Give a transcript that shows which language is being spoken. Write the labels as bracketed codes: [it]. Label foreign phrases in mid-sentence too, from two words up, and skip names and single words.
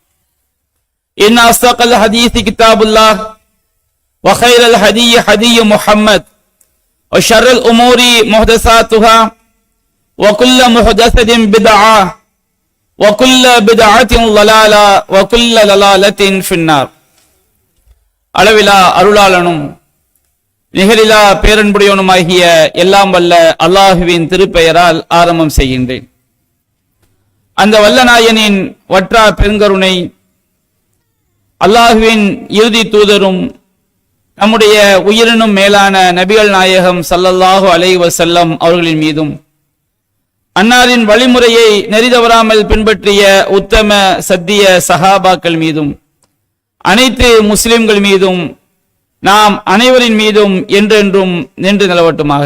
[ar] إن أصدق الحديث كتاب الله وخير الهدي هدي محمد وشر الأمور محدثاتها وكل محدثة بدعة وكل بدعة ضلالة وكل ضلالة في النار. [ta] அளவிலா அருளாளனும் நிகரிலா பேரன்புடையவனுமாகிய எல்லாம் வல்ல அல்லாஹுவின் திருப்பெயரால் ஆரம்பம் செய்கின்றேன். அந்த வல்ல நாயனின் வற்றா பெருங்கருணை, அல்லாஹுவின் இறுதி தூதரும் நம்முடைய உயிரினும் மேலான நபிகள் நாயகம் [ar] صلى الله عليه وسلم [ta] அவர்களின் மீதும், அன்னாரின் வழிமுறையை நெறிதவறாமல் பின்பற்றிய உத்தம சத்திய சஹாபாக்கள் மீதும், அனைத்து முஸ்லிம்கள் மீதும், நாம் அனைவரின் மீதும் என்றென்றும் நின்று நிலவட்டுமாக.